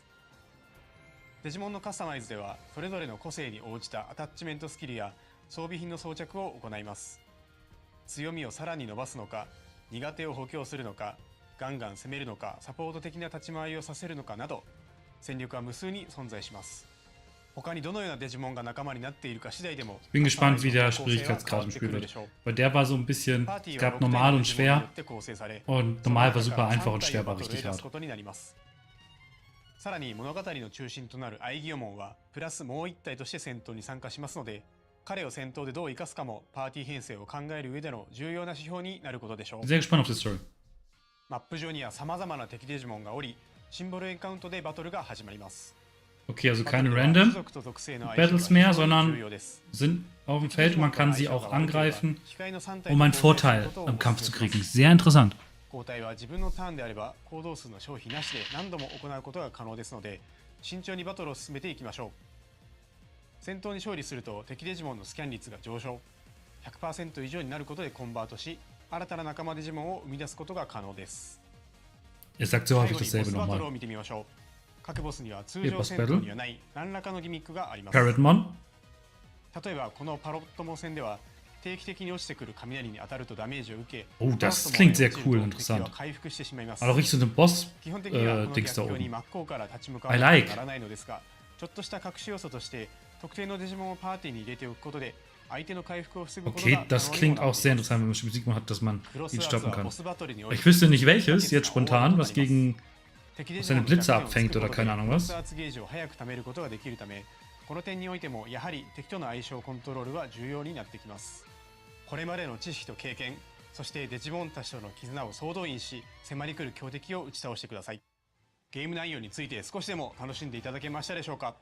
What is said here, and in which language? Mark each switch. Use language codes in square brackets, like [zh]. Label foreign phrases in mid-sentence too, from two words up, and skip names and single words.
[ja] デジモンのカスタマイズではそれぞれの個性に応じたアタッチメントスキルや装備品の装着を行います。強みをさらに伸ばすのか、苦手を補強するのか、ガンガン攻めるのか、サポート的な立ち回りをさせるのかなど、戦力は無数に存在します。他にどのようなデジモンが仲間になっているか次第でも [de] Ich bin gespannt, wie der Schwierigkeitsgrad im Spiel wird. Weil der war so ein bisschen, es gab normal und schwer und normal war super einfach und schwer war richtig hart. [ja] さらに物語の中心となるアイギオモンはプラスもう一体として戦闘に参加しますので、彼を戦闘でどう生かすかもパーティー編成を考える上での重要な指標になることでしょう。 [de] Sehr gespannt auf die Story. [ja] マップ上には様々な敵デジモンがおり、シンボルエンカウントでバトルが始まります。 [de] Okay, also keine [en] Random Battles [de] mehr, sondern sind auf dem Feld und man kann sie auch angreifen, um einen Vorteil im Kampf zu kriegen. Sehr interessant. [ja] 交代は自分のターンであれば行動数の消費なしで何度も行うことが可能ですので、慎重にバトルを進めていきましょう。戦闘に勝利すると敵デジモンのスキャン率が上昇、 100% 以上になることでコンバートし、新たな仲間デジモンを生み出すことが可能です。 [de] Er sagt so häufig [ja] 最 [de] dasselbe [ja] 後にボスバトル [de] nochmal. [ja] を見てみましょう。各ボスには通常戦闘にはない何らかのギミックがあります。 Parrotmon? 例えばこのパロットモン戦では定期的に落ちてくる雷に当たるとダメージを受け、 [de] Oh, das klingt sehr cool und interessant. [ja] 回復してしまいます。 [de] Aber richtig so eine [ja] 基本的にはこの [de] Boss-Dings da [ja] 逆境に [de] oben. [ja] 真っ向から立ち向かわ [en] I [ja] なけれ [en] like. [ja] ばならないのですが、ちょっとした隠し要素として特定のデジモンをパーティーに入れておくことで相手の回復を防ぐことが [de] Okay, das klingt auch sehr interessant, wenn man schon Digimon hat, dass man ihn stoppen kann. Ich wüsste nicht welches, jetzt spontan, was gegen seine Blitze abfängt oder keine Ahnung was. [ja] この点においてもやはり敵との相性コントロールは重要になってきます。これまでの知識と経験、そしてデジモンたちとの絆を総動員し、迫り来る強敵を打ち倒してください。ゲーム内容について少しでも楽しんでいただけましたでしょうか。